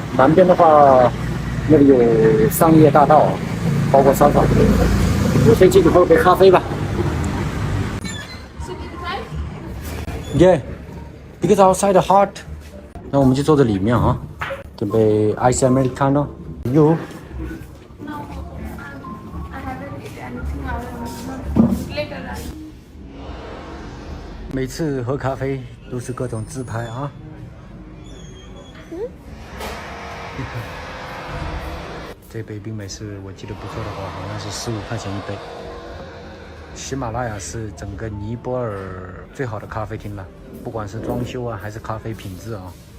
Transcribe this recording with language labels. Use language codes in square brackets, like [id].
[zh] 南邊的話，那裡有商業大道，包括商場。我先進去喝杯咖啡吧。 [en] Yeah, because outside hot。 [zh] 那我們就坐在裡面啊，準備 ice americano。 [en] You？ No, I haven't eaten anything. Later. [zh] 每次喝咖啡都是各种自拍啊。这杯冰美式我记得不错的话，好像是15块钱一杯。喜马拉雅是整个尼泊尔最好的咖啡厅了，不管是装修啊，还是咖啡品质啊。